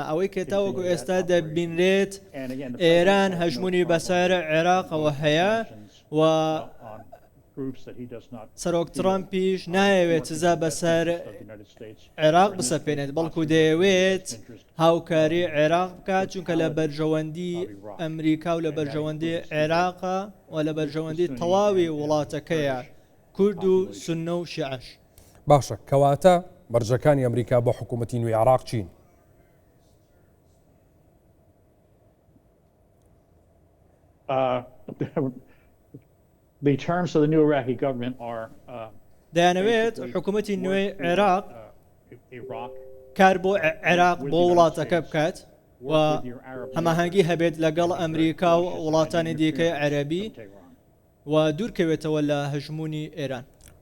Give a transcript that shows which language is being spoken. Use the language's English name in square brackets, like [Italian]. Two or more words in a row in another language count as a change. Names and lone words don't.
[Central Kurdish] ئەوەی کە تاوەکو ئێستا دەبینرێت ئێران هەژمونی بەسەر عێراقەوە هەیە و سەرۆک ترامپیش نایەوێت سزا بەسەر عێراق بسەپێنێت، بەڵکو دەیەوێت هاوکاری عێراق بکات، چونکە لە بەرژەوەندی ئەمریکا و لە بەرژەوەندی عێراقە و لە بەرژەوەندی تەواوی وڵاتەکەیە، کورد و سونە و شیعەش. باشە، کەواتە بەرژەکانی ئەمریکا بۆ حکوومەتی نوێی عێراق چین؟ [English] The terms of the new Iraqi government are [Central Kurdish] دەیانەوێت حکوومەتی نوێی عێراق کار بۆ عێراق بۆ وڵاتەکە بکات و هەماهەنگی هەبێت لەگەڵ ئەمریکا و وڵاتانی دیکەی عەرەبی و دوورکەوێتەوە لە هەژمونی ئێران.